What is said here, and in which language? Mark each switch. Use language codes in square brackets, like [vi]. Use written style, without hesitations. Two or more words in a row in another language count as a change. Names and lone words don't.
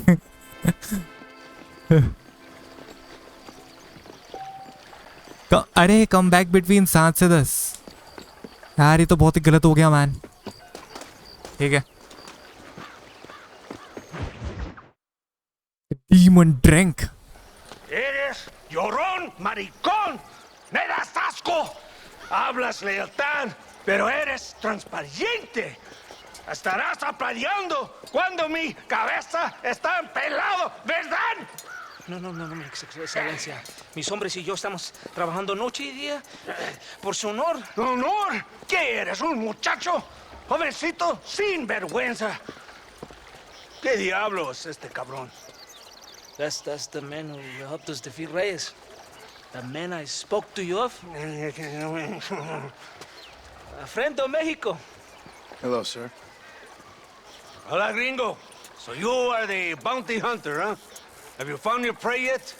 [hi] अरे [en] come back between [hi] 7 से 10 यार, ये तो बहुत ही गलत हो गया मैन। ठीक है, [en] demon drink. [es] Eres llorón, maricón. Me das asco. Hablas lealtad, pero eres transparente. Estarás aplaudiendo cuando mi cabeza está pelado, ¿verdad? No, mi excelencia. Mis hombres y yo estamos trabajando noche y día por su honor. ¿Honor? ¿Qué eres, un muchacho? Jovencito sin vergüenza. ¿Qué diablo es este cabrón? [en] That's the man who helped us defeat Reyes. The man I spoke to you of. A friend of Mexico. Hello, sir. [es] Hola, gringo. [en] So you are the bounty hunter, huh? Have you found your prey yet?